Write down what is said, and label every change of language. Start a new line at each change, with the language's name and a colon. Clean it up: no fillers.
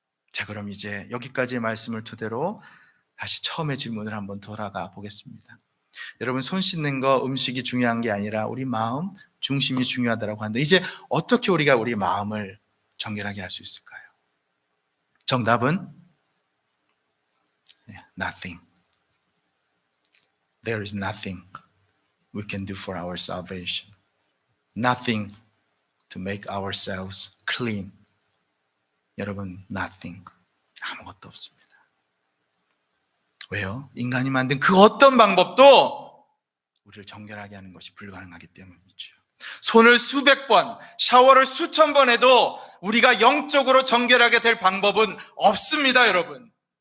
Korean: 자, 그럼 이제 여기까지의 말씀을 토대로 다시 처음의 질문을 한번 돌아가 보겠습니다. 여러분, 손 씻는 거, 음식이 중요한 게 아니라 우리 마음 중심이 중요하다고 하는데, 이제 어떻게 우리가 우리 마음을 정결하게 할 수 있을까요? 정답은 nothing.
English: There is nothing we can do for our salvation. Nothing to make ourselves clean.
Korean: 여러분, nothing. 아무것도 없습니다. 왜요? 인간이 만든 그 어떤 방법도 우리를 정결하게 하는 것이 불가능하기 때문이죠. 손을 수백 번, 샤워를 수천 번 해도 우리가 영적으로 정결하게 될 방법은 없습니다, 여러분.